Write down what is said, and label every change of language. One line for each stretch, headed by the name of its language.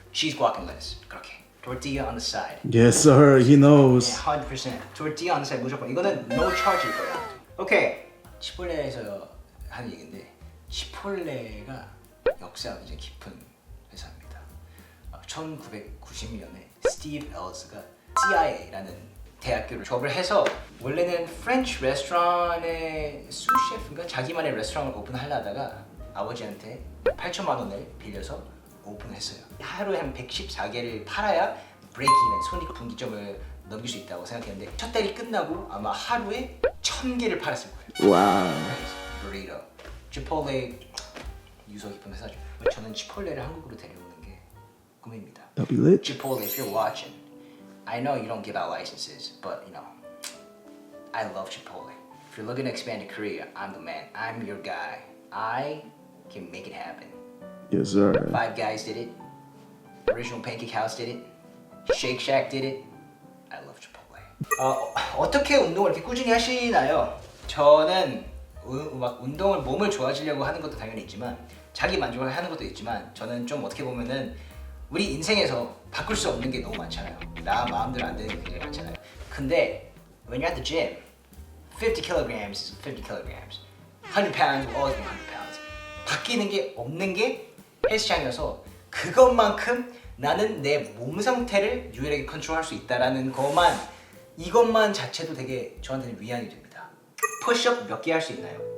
English: Cheese, guac, and lettuce.
Korean: 그렇게.
English: Tortilla on the side. Yes, sir. He knows. Yeah, 100%. Tortilla on the side
Korean: 무조건.
English: 이거는 no charge일 거야. 오케이.
Korean: 치폴레에서 하는 얘기인데 치폴레가 역사가 굉장히 깊은 회사입니다. 1990년에 스티브 엘스가 CIA라는 대학교를 졸업을 해서 원래는 프렌치 레스토랑의 수셰프인가 자기만의 레스토랑을 오픈하려다가 아버지한테 8천만 원을 빌려서 오픈했어요. 하루에 한 114개를 팔아야 브레이크이븐 손익분기점을 넘길 수 있다고 생각했는데 첫 달이 끝나고 아마 하루에 1000개를 팔았을 거예요.
English: Wow.
Korean: 브리더, 치폴레 유서 깊은 회사죠. 저는 치폴레를 한국으로 데려오는 게 꿈입니다.
English: That'll be lit. Chipotle, if you're watching, I know you don't give out licenses, but you know, I love Chipotle. If you're looking to expand to Korea, I'm the man. I'm your guy. I can make it happen. Yes, sir. Five Guys did it. Original Pancake House did it. Shake Shack did it. I love Chipotle.
Korean: 어떻게 운동을 이렇게 꾸준히 하시나요? 저는 막 운동을 몸을 좋아지려고 하는 것도 당연히 있지만 자기 만족을 하는 것도 있지만 저는 좀 어떻게 보면은 우리 인생에서 바꿀 수 없는 게 너무 많잖아요. 나 마음대로 안 되는 게 굉장히 많잖아요. 근데
English: when you're at the gym, 50 kilograms is 50 kilograms. 100 pounds will always be 100 pounds.
Korean: 바뀌는 게 없는 게 헬스장이어서 그것만큼 나는 내 몸 상태를 유일하게 컨트롤할 수 있다라는 것만 이것만 자체도 되게 저한테는 위안이 됩니다. 푸시업 몇 개 할 수 있나요?